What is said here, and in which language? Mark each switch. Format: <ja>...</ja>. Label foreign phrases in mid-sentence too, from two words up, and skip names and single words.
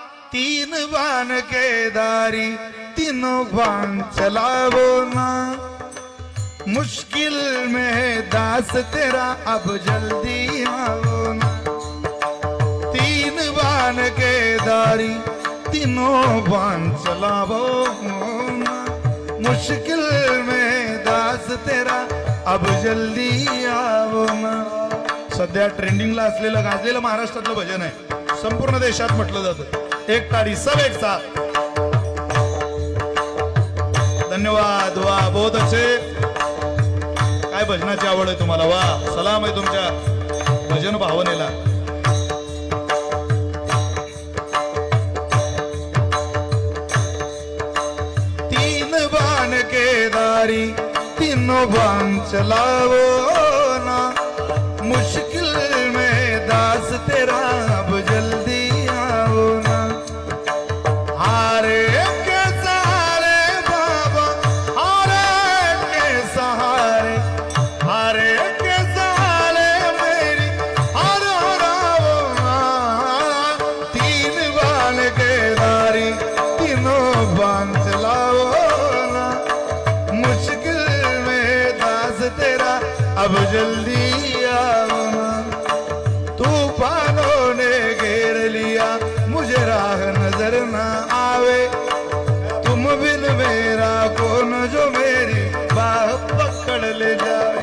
<hi>तीन बान के दारी तीनों बान चलावो ना, मुश्किल में है दास तेरा अब जल्दी आओ ना। तीन बान के दारी तीनों बान चलावो ना, मुश्किल में दास तेरा अब जल्दी आओ ना।</hi> <mr>सध्या ट्रेंडिंगला असलेलं गाजलेलं महाराष्ट्रातलं भजन आहे, संपूर्ण देशात म्हटलं जातं।</mr> <hi>एक तारी सब एक साथ। धन्यवाद। वा बहुत अच्छे।</hi> <mr>काय भजनाची आवड आहे तुम्हाला, वा सलाम आहे तुमच्या भजन भावनेला।</mr> <hi>तीन बाण के दारी तीनों बाण चलावो ना, मुश्किल में दास तेरा अब जल्दी आओ ना। हारे के सहारे बाबा, हारे के सहारे, हारे के सहारे मेरी हर हराओ ना। तीन बाण के दारी तीनों बाण चलाओ ना, मुश्किल में दास तेरा अब जल्दी आओ ना। तूफानों ने घेर लिया मुझे राह नजर ना आवे, तुम बिन मेरा कौन जो मेरी बाह पकड़ ले जाए।</hi>